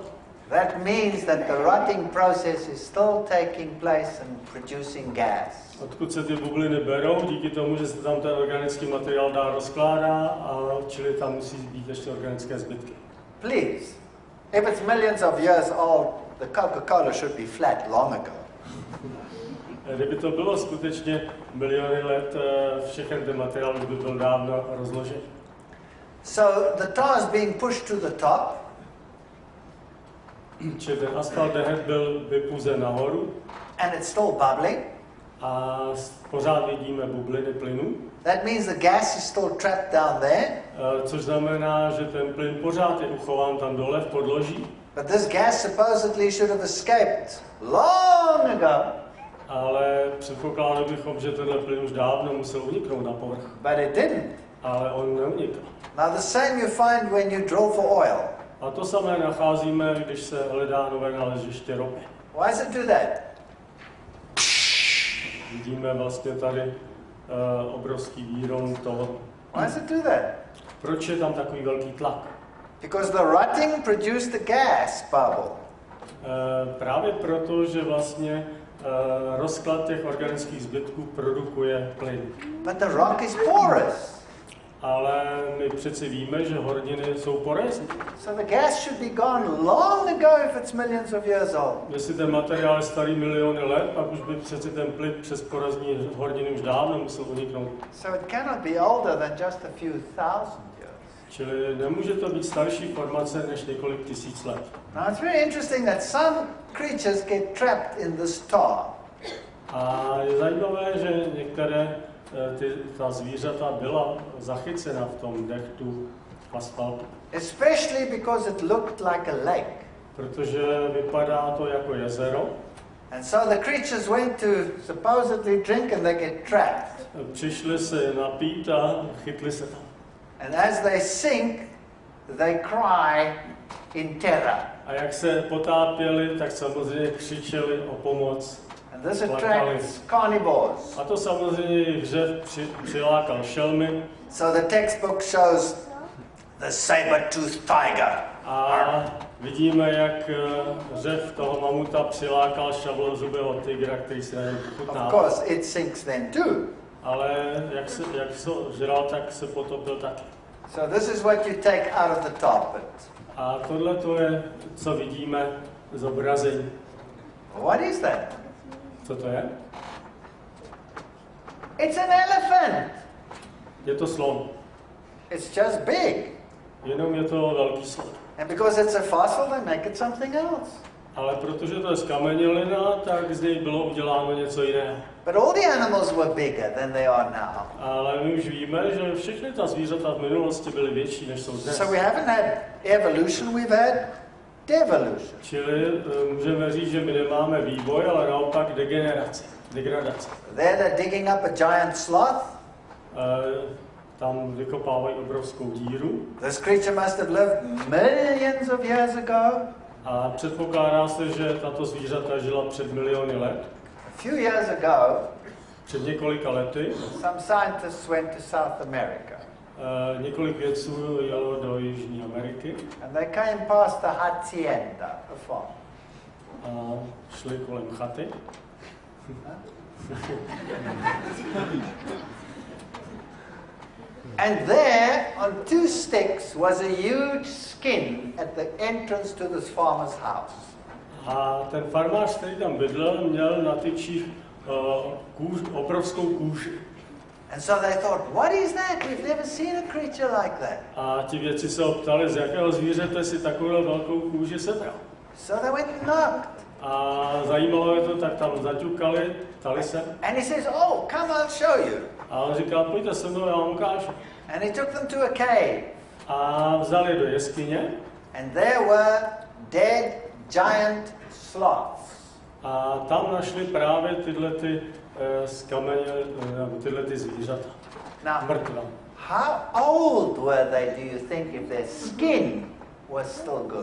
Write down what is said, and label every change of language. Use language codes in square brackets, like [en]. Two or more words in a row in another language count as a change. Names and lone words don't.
[en] That means that the rotting process is still taking place and producing gas. [cs] Odkud se ty bubliny berou? Díky tomu, že se tam ten organický materiál dál rozkládá, a čili tam musí být ještě organické zbytky. [en] Please, if it's millions of years old, the Coca-Cola should be flat long ago. [cs] Kdyby to bylo skutečně miliony let, všechny ten materiál už by byl dávno rozložen. [en] So the tar is being pushed to the top. [cs] Čili ten asfalt dehet byl vypuzen nahoru. [en] And it's still bubbling. [cs] A pořád vidíme bubliny plynu. [en] That means the gas is still trapped down there. [cs] Což znamená, že ten plyn pořád je uchován tam dole v podloží. [en] But this gas supposedly should have escaped long ago. [cs] Ale předpokládali bychom, že tenhle plyn už dávno musel uniknout na povrch. [en] But it didn't. [cs] Ale on neunikl. [en] Now the same you find when you drill for oil. [cs] A to samé nacházíme, když se hledá nové naleziště ropy. [en] Why does it do that? [cs] Vidíme vlastně tady obrovský výron toho. [en] Why does it do that? [cs] Proč je tam takový velký tlak? [en] Because the rotting produced the gas bubble. [cs] Právě proto, že vlastně rozklad těch organických zbytků produkuje plyn. [en] But the rock is porous. [cs] Ale my přeci víme, že horniny jsou porezní. [en] So the gas should be gone long ago if it's millions of years old. [cs] Jestli ten materiál je starý miliony let, pak už by přeci ten plyn přes porezní horniny už dávno musel uniknout. [en] So it cannot be older than just a few thousand years. [cs] Čili nemůže to být starší formace než několik tisíc let. [en] Now it's very interesting that some creatures get trapped in this tar. [cs] A je zajímavé, že některé ta zvířata byla zachycena v tom dechtu asfaltu. [en] Especially because it looked like a lake. [cs] Protože vypadá to jako jezero. [en] And so the creatures went to supposedly drink and they get trapped. [cs] Přišli se napít a chytli se tam. [en] And as they sink, they cry in terror. [cs] A jak se potápěli, tak samozřejmě křičeli o pomoc. [en] And this attracts carnivores. [cs] A to samozřejmě hřev přilákal šelmy. [en] So the textbook shows the saber-toothed tiger. [cs] A vidíme, jak hřev toho mamuta přilákal šavlozubého tygra, který se na něm pochutnal. [en] Of course, it sinks then too. [cs] Ale jak se žral, tak se potopil taky. [en] So this is what you take out of the tar pit. [cs] A tohle to je, co vidíme zobrazení. [en] What is that? [cs] Co to je? [en] It's an elephant. [cs] Je to slon. [en] It's just big. [cs] Jenom je to velký slon. [en] And because it's a fossil, they make it something else. [cs] Ale protože to je zkamenělina, tak z něj bylo uděláno něco jiného. [en] But all the animals were bigger than they are now. [cs] Ale my už víme, že všechny ta zvířata v minulosti byly větší, než jsou dnes. [en] So we haven't had evolution, we've had devolution. [cs] Čili můžeme říct, že my nemáme vývoj, ale naopak degradaci. [en] There they're digging up a giant sloth. [cs] Tam vykopávají obrovskou díru. [en] This creature must have lived millions of years ago. [cs] A předpokládá se, že tato zvířata žila před miliony let. [en] A few years ago, [cs] před několika lety, [en] some scientists went to South America. [cs] Několik vědců jelo do Jižní Ameriky. [en] And they came past the hacienda, a farm. [cs] A šli kolem chaty. [en] And there, on 2 sticks, was a huge skin at the entrance to this farmer's house. [cs] A ten farmář, který tam bydlel, měl na tyčích obrovskou kůži. [en] And so they thought, what is that? We've never seen a creature like that. [cs] A ti vědci se optali, z jakého zvířete si takovou velkou kůži sebral. [en] So they went and knocked. [cs] A zajímalo je to, tak tam zaťukali, ptali se. [en] And he says, oh, come, I'll show you. [cs] A on říkal, pojďte se mnou, já vám ukážu. [en] And he took them to a cave. [cs] A vzali do jeskyně. [en] And there were dead giant sloths. [cs] A tam našli právě tyhle ty zvířata. Mrtva. [en] How old were they, do you think, if their skin was still good?